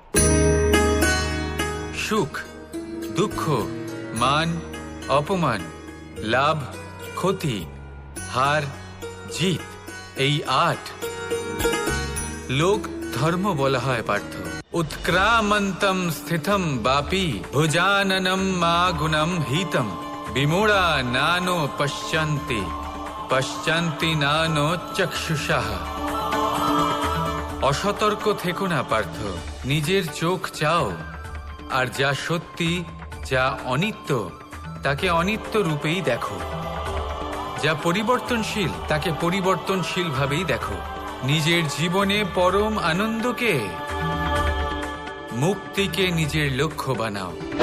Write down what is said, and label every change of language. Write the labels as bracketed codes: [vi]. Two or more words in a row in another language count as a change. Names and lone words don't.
[bn] সুখ, দুঃখ, মান, অপমান, লাভ, ক্ষতি, হার, জিত, এই 8 লোক ধর্ম বলা হয় পার্থ। [sa] উৎক্রামন্তম স্থিতম বাপি ভুজাননম মা গুণম হিতম বিমূঢ়া নানো পশ্যন্তি পশ্যন্তি নানো চক্ষুষাঃ। [bn] অসতর্ক থেকো না পার্থ, নিজের চোখ চাও, আর যা সত্যি, যা অনিত্য, তাকে অনিত্য রূপেই দেখো। যা পরিবর্তনশীল, তাকে পরিবর্তনশীল ভাবেই দেখো। নিজের জীবনে পরম আনন্দকে, মুক্তিকে নিজের লক্ষ্য বানাও।